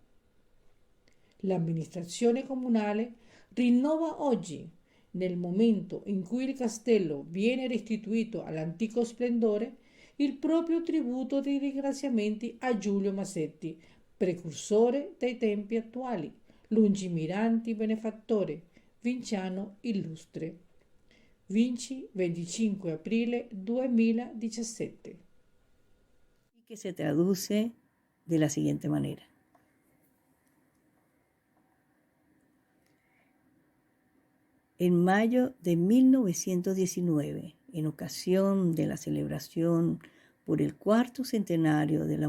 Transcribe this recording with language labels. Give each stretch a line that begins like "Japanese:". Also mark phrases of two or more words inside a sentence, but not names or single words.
Italian: L'amministrazione comunale rinnova oggi, nel momento in cui il castello viene restituito all'antico splendore, il proprio tributo di ringraziamenti a Giulio Massetti, precursore dei tempi attuali, lungimiranti benefattore, vinciano illustre. Vinci 25 aprile 2017.
Spanish: Y que se traduce de la siguiente manera. En mayo de 1919, en ocasión de la celebración por el cuarto centenario de la